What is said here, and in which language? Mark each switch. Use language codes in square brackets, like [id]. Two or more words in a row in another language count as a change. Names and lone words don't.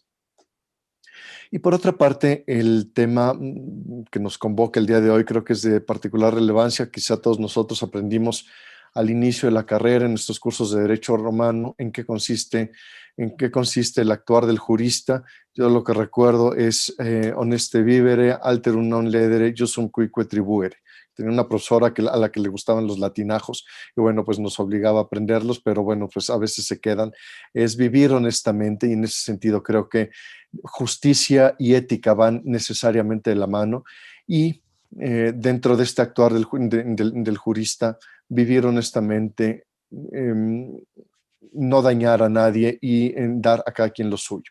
[es] Y por otra parte, el tema que nos convoca el día de hoy creo que es de particular relevancia. Quizá todos nosotros aprendimos al inicio de la carrera en estos cursos de Derecho Romano en qué consiste el actuar del jurista. Yo lo que recuerdo es [la] honeste vivere, alterum non ledere, iusum cuique tribuere. [es] Tenía una profesora a la que le gustaban los latinajos y bueno, pues nos obligaba a aprenderlos, pero bueno, pues a veces se quedan. Es vivir honestamente y en ese sentido creo que justicia y ética van necesariamente de la mano y dentro de este actuar del jurista, vivir honestamente, no dañar a nadie y dar a cada quien lo suyo.